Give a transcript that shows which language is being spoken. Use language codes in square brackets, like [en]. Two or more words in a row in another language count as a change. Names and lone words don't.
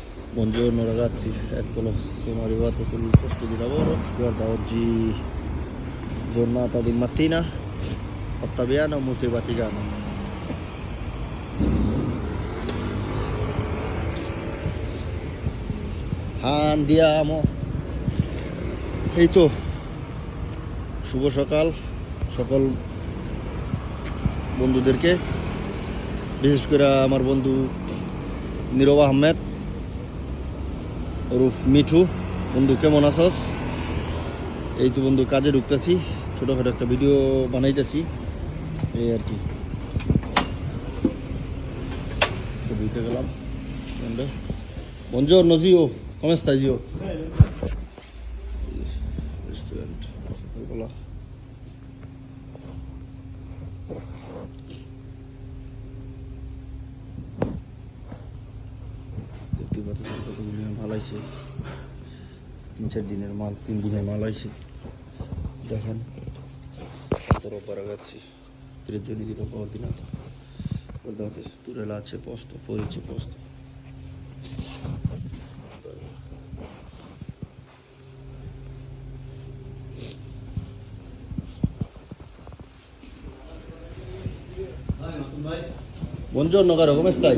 [it] Buongiorno ragazzi, eccolo, siamo arrivati sul posto di lavoro. Guarda, oggi giornata di mattina, Ottaviano, Museo Vaticano. Andiamo. [bn] এই তো শুভ সকাল সকল বন্ধুদেরকে, বিশেষ করে আমার বন্ধু নীরব আহমেদ ওরফ মিঠু। বন্ধু কেমন আছস? এই তো বন্ধু কাজে ঢুকতেছি, ছোটখাটো একটা ভিডিও বানাইতেছি, এই আর কি। ঢুকে গেলাম। [it] Buongiorno zio, come stai zio? [fr] Restaurant. Voilà. [bn] দেখতে পাচ্ছেন কতগুলি মাল আইছে, 3-4 দিনের মাল, 3 দিনের মাল আইছে। দেখেন কত [it] roba ragazzi, 3 giorni di roba ordinata. Guardate, pure là c'è posto, fuori c'è posto. Buongiorno caro, come stai?